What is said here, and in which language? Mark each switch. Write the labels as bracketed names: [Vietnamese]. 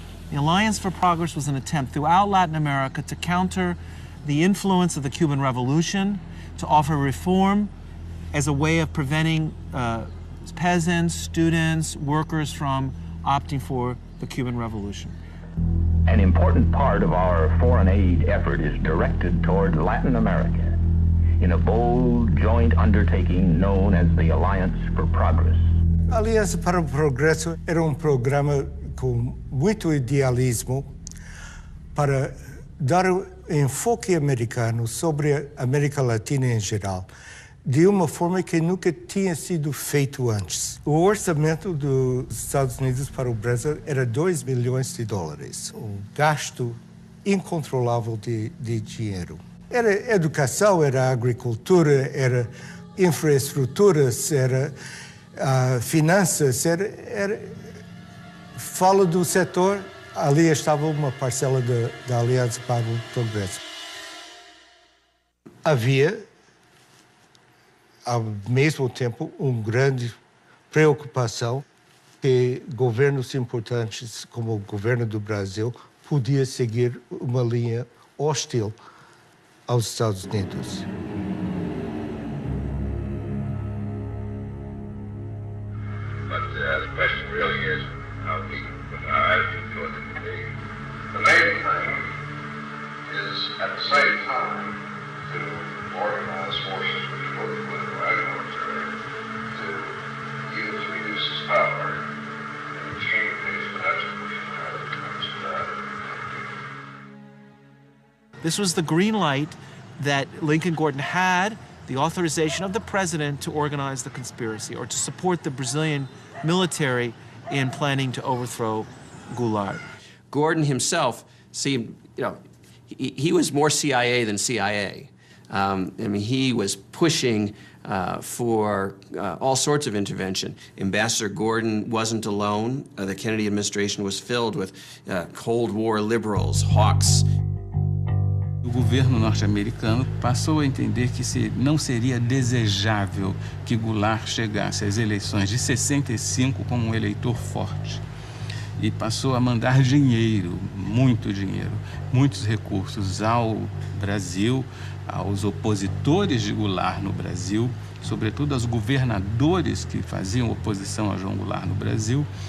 [English] The Alliance for Progress was an attempt throughout Latin America to counter the influence of the Cuban Revolution, to offer reform as a way of preventing peasants, students, workers from opting for the Cuban Revolution. An important part of our foreign aid effort is directed toward Latin America in a bold joint undertaking known as the Alliance for Progress. [Portuguese] A Aliança para o Progresso era programa com muito idealismo para dar enfoque americano sobre a América Latina em geral, de uma forma que nunca tinha sido feito antes. O orçamento dos Estados Unidos para o Brasil era $2 milhões. Um gasto incontrolável de dinheiro. Era educação, era agricultura, era infraestruturas, era finanças, fala do setor, ali estava uma parcela da Aliança para o Progresso. Havia, ao mesmo tempo, uma grande preocupação que governos importantes, como o governo do Brasil, podia seguir uma linha hostil aos Estados Unidos. [English] The question really is how our attitude towards it today. The main thing is, at the same time, to organize forces, which are both political and military, to use reduce its power and change these potential. This was the green light that Lincoln Gordon had, the authorization of the president to organize the conspiracy or to support the Brazilian military in planning to overthrow Goulart. Gordon himself seemed, he was more CIA than CIA. He was pushing for all sorts of intervention. Ambassador Gordon wasn't alone. The Kennedy administration was filled with Cold War liberals, hawks. [Portuguese] O governo norte-americano passou a entender que não seria desejável que Goulart chegasse às eleições de 65 como um eleitor forte. E passou a mandar dinheiro, muitos recursos ao Brasil, aos opositores de Goulart no Brasil, sobretudo aos governadores que faziam oposição a João Goulart no Brasil,